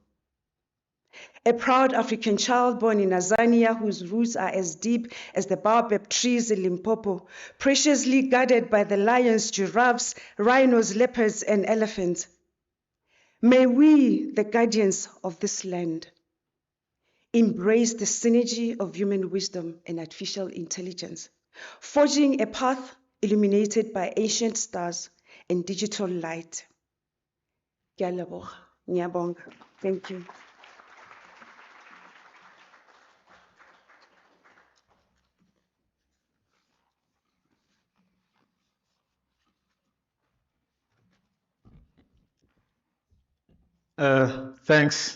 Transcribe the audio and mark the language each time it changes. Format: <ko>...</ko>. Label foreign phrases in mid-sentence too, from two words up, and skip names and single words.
<en>A proud African child born in Azania, whose roots are as deep as the baobab trees in Limpopo, preciously guarded by the lions, giraffes, rhinos, leopards, and elephants. May we, the guardians of this land, embrace the synergy of human wisdom and artificial intelligence, forging a path illuminated by ancient stars and digital light.</en> <nso>Ke a leboga.</nso> <zu>Ngiyabonga.</zu> <en>Thank you. Thanks.</en>